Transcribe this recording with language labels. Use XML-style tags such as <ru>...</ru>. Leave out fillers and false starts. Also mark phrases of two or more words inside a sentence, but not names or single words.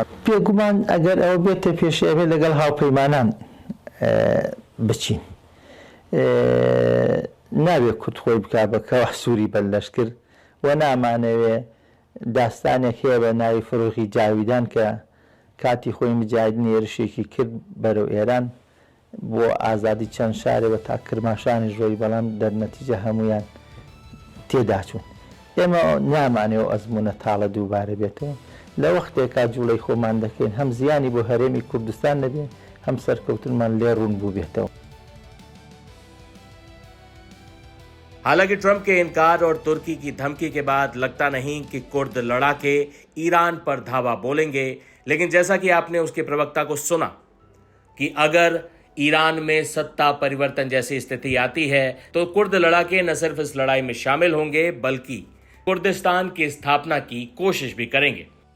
<ckb>پێگومان ئەگەر ئەوە بێتە پێشێوێ لەگەڵ هاوپەیمانان بچین، ناوێت کورد خۆی بک بەکەوە سووری بەلەشکر و نامانەوێ داستانێک هەیە بە ناوی فڕۆخی جاویدان کە کاتی خۆی مجاهدین هێرشێکی کرد بەرەو ئێران بۆ ئازادی چەند شارێوە تا کرماشانی ژۆی، بەڵام دەرنەتیجە هەمویان تێداچوون. ئێمە نامانەوە ئەزمونە تاڵە دووبارە بێتەوە. لە وەختێکا جوڵەی خۆمان دەکەین هەم زیانی بۆ هەرێمی کوردستان نەبێ، هەم سەرکەوتنمان لێ ڕوون بوو بێتەوە.</ckb> <hi>हालांकि ट्रंप के इनकार और तुर्की की धमकी के बाद लगता नहीं कि कुर्द लड़ाके ईरान पर धावा बोलेंगे, लेकिन जैसा कि आपने उसके प्रवक्ता को सुना कि अगर ईरान में सत्ता परिवर्तन जैसी स्थिति आती है तो कुर्द लड़ाके न सिर्फ इस लड़ाई में शामिल होंगे बल्कि कुर्दिस्तान की स्थापना की कोशिश भी करेंगे।</hi>